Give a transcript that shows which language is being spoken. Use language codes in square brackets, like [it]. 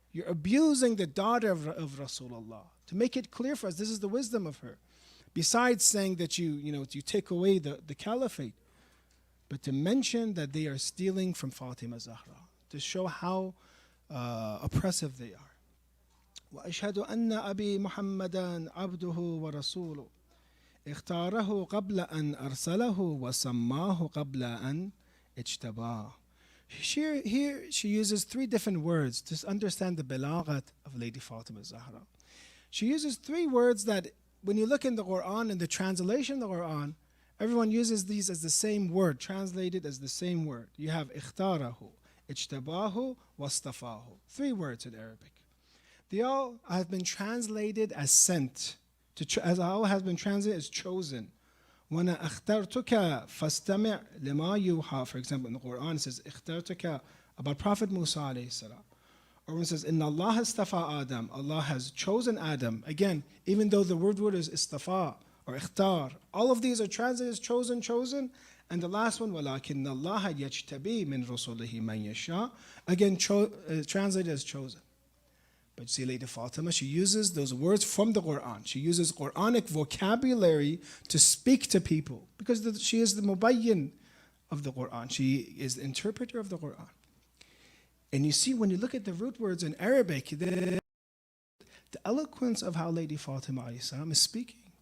[en] You're abusing the daughter of Rasulallah. To make it clear for us, this is the wisdom of her. Besides saying that you take away the caliphate, but to mention that they are stealing from Fatima Zahra, to show how oppressive they are. [ar] وأشهد أن أبي محمدا عبده ورسوله اختاره قبل أن أرسله وسماه قبل أن اجتباه. [en] Here she uses three different words to understand the balaghat of Lady Fatima Zahra. She uses three words that when you look in the Quran, in the translation of the Quran, everyone uses these as the same word, translated as the same word. You have ikhtarahu, ijtabahu, wastafahu. Three words in Arabic. They all have been translated as sent, as all has been translated as chosen. [ar] وَأَنَا أَخْتَرْتُكَ فَاسْتَمِعْ لِمَا يُوحَى. [en] For example, in the Quran it says اخترتك about Prophet Musa alayhi salam. Or when it says, [ar] Inna Allah istafa Adam, [en] Allah has chosen Adam. Again, even though the word is istafa or ikhtar, all of these are translated as chosen. And the last one, [ar] وَلَكِنَّ اللَّهَ يَجْتَبِي مِنْ رُسُلِهِ مَنْ يَشَاءُ. [en] Again, translated as chosen. But see, Lady Fatima, she uses those words from the Quran. She uses Quranic vocabulary to speak to people because she is the mubayyin of the Quran. She is the interpreter of the Quran. And you see, when you look at the root words in Arabic, the eloquence of how Lady Fatima is speaking.